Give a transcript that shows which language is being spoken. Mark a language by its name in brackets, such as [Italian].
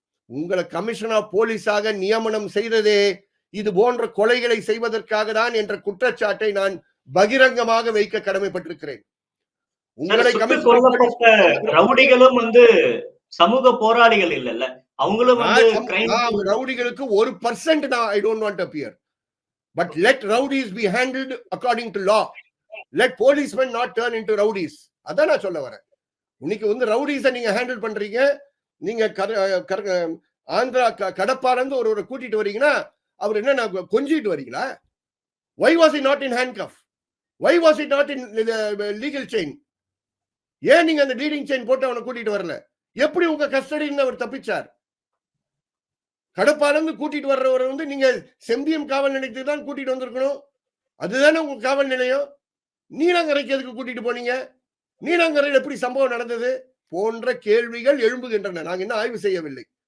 [Tamil] உங்களை கமிஷனர் போலீஸாக நியமனம் செய்ததே இது போன்ற கொலைகளை செய்வதற்காக தான் என்ற குற்றச்சாட்டை நான் பகிரங்கமாக வைக்க கடமைப்பட்டிருக்கிறேன். உங்களை ரவுடிகளும் வந்து சமூக போராளிகள் இல்லல்ல, அவங்களும் வந்து ரவுடிகளுக்கு 1% நான் [English] I don't want to appear, but let rowdies be handled according to law. Let policemen not turn into rowdies. [Tamil] அதான் நான் சொல்ல வரேன். இன்னைக்கு வந்து ரவுடிஸை நீங்க ஹேண்டில் பண்றீங்க. நீங்க ஆந்திரா கடப்பாரந்து ஒருவரை கூட்டிட்டு வரீங்கன்னா அவர் என்ன கொஞ்சிட்டு வரீங்களா? [English] Why was he not in handcuff? Why was he not in legal chain? [Tamil] ஏன் நீங்க அந்த லீடிங் செயின் போட்டு அவனை கூட்டிட்டு வரல? எப்படி உங்க கஸ்டடியில் அவர் தப்பிச்சார்? கடப்பாலந்து கூட்டிட்டு வர்றவரை வந்து நீங்க செம்பியம் காவல் நிலையத்துக்கு தான் கூட்டிட்டு வந்திருக்கணும். அதுதானே உங்க காவல் நிலையம். நீலாங்கரைக்கு எதுக்கு கூட்டிட்டு போனீங்க? நீலாங்கரையில் எப்படி சம்பவம் நடந்தது போன்ற கேள்விகள் எழும்புகின்றன. நாங்க என்ன ஆய்வு செய்யவில்லை.